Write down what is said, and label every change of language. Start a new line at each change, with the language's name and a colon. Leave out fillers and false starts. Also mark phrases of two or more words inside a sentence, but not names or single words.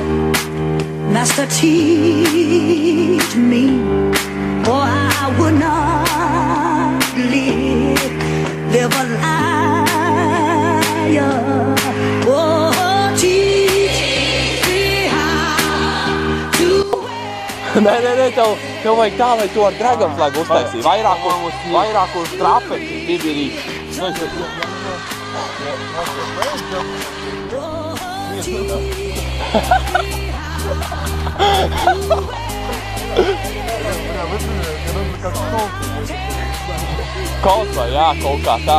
English: Master, teach me, or I would not live a liar. Oh, teach me how to wait.
Latvian: Nē, tev vajag tā, lai tu ar Dragonflag uztaisīji. Vairāk uz trapeci, bibirī. Kaut vai, jā, kaut kā tā.